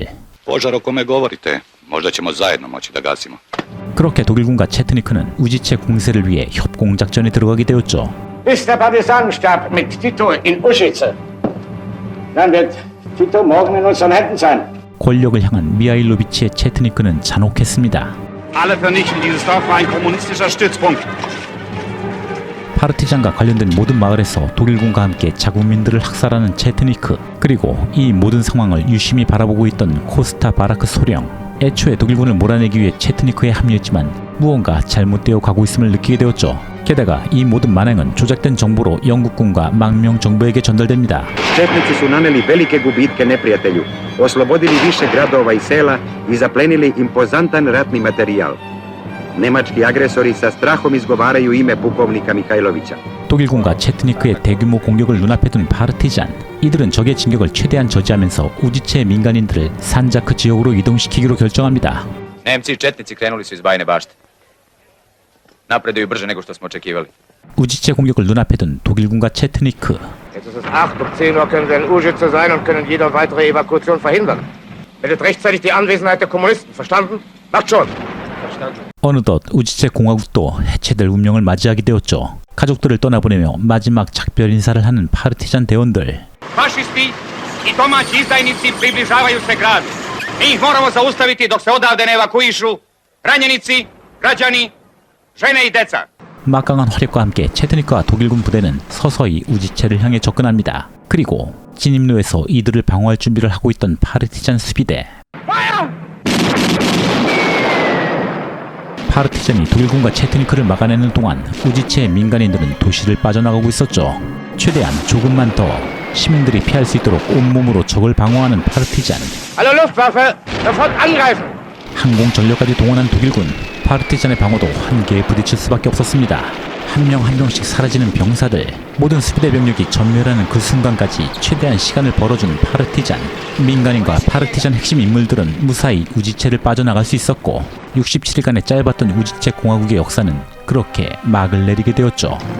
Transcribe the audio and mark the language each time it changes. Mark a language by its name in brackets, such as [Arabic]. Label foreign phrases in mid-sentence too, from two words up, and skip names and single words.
[Serbian] Požar o kome govorite, možda ćemo zajedno moći da gasimo. [Korean] 그렇게 독일군과 체트니크는 우지체 공세를 위해 협공작전에 들어가게 되었죠. [German] Ist der Partisanenstab mit Tito in Užice? Dann wird Tito morgen in unseren Händen sein. [Korean] 권력을 향한 미하일로비치의 체트니크는 잔혹했습니다. [German] Alle vernichten. Dieses Dorf war ein kommunistischer Stützpunkt. [Korean] 파르티잔과 관련된 모든 마을에서 독일군과 함께 자국민들을 학살하는 체트니크, 그리고 이 모든 상황을 유심히 바라보고 있던 코스타 바라크 소령. 애초에 독일군을 몰아내기 위해 체트니크에 합류했지만 무언가 잘못되어 가고 있음을 느끼게 되었죠. 게다가 이 모든 만행은 조작된 정보로 영국군과 망명 정부에게 전달됩니다. [Serbian] Četnici su naneli velike gubitke neprijatelju, oslobodili više gradova i sela i zaplenili impozantan ratni materijal. Nemački agresori sa strahom izgovaraju ime pukovnika Mihajlovića. [Korean] 독일군과 체트니크의 대규모 공격을 눈앞에 둔 파르티잔. 이들은 적의 진격을 최대한 저지하면서 우지체의 민간인들을 산자크 지역으로 이동시키기로 결정합니다. [Serbian] Nemci i četnici krenuli su iz Bajne bašte. Napreduju brže nego što smo očekivali. [Korean] 우지체 공격을 눈앞에 둔 독일군과 체트니크. [German] Jetzt ist es 8, um 10 Uhr können wir in Užice sein und können jede weitere Evakuation verhindern. Bildet rechtzeitig die Anwesenheit der Kommunisten. Verstanden? Macht schon. Verstanden. [Korean] 어느덧 우지체 공화국도 해체될 운명을 맞이하게 되었죠. 가족들을 떠나보내며 마지막 작별 인사를 하는 파르티잔 대원들. [Serbian] Fašisti i domaći izdajnici približavaju se gradu. Mi ih moramo zaustaviti dok se odavde ne evakuišu ranjenici, građani, žene i deca. [Korean] 막강한 화력과 함께 체트니크와 독일군 부대는 서서히 우지체를 향해 접근합니다. 그리고 진입로에서 이들을 방어할 준비를 하고 있던 파르티잔 수비대. 파르티잔이 독일군과 체트니크를 막아내는 동안 우지체의 민간인들은 도시를 빠져나가고 있었죠. 최대한 조금만 더 시민들이 피할 수 있도록 온몸으로 적을 방어하는 파르티잔. [German] Hallo Luftwaffe, sofort angreifen. [Korean] 항공 전력까지 동원한 독일군. 파르티잔의 방어도 한계에 부딪힐 수밖에 없었습니다. 한 명 한 명씩 사라지는 병사들, 모든 수비대 병력이 전멸하는 그 순간까지 최대한 시간을 벌어준 파르티잔. 민간인과 파르티잔 핵심 인물들은 무사히 우지체를 빠져나갈 수 있었고 67일간의 짧았던 우지체 공화국의 역사는 그렇게 막을 내리게 되었죠.